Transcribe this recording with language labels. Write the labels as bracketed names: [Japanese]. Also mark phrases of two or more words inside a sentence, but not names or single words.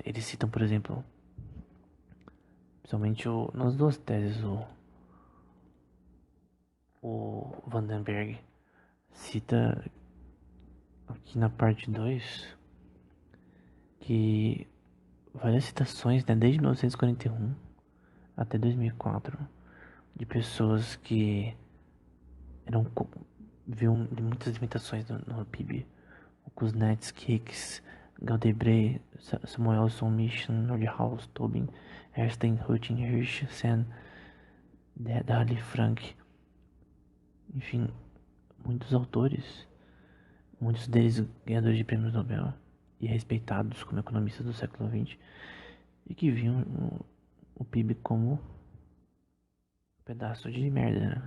[Portuguese] Eles citam, por exemplo, principalmente nas duas teses, o Vandenberg cita aqui na parte 2 que várias citações, né, desde 1941 até 2004, de pessoas que eram viam muitas limitações no PIB. O Kuznetsky, Hicks, Galdebray, Samuelson, Mission, Nordhaus, Tobin, Erstein, Hutton, Hirsch, Sen, Daly, Frank, enfim, muitos autores, muitos deles ganhadores de prêmios Nobel e respeitados como economistas do século XX, e que viam o PIB como um pedaço de merda, né?